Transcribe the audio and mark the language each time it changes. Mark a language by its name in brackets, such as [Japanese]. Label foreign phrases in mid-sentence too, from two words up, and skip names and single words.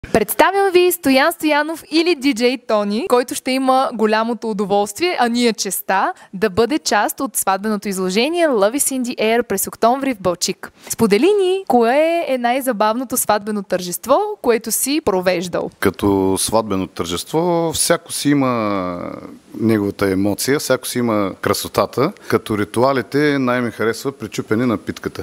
[Bulgarian] Представям ви Стоян Стоянов или диджей Тони, който ще има голямото удоволствие, а ние честа, да бъде част от сватбеното изложение Love is in the Air през октомври в Балчик. Сподели ни, кое е най-забавното сватбено тържество, което си провеждал? Като сватбено тържество, всяко си има неговата емоция, всяко си има красотата. Като ритуалите най-ми харесва причупене на питката.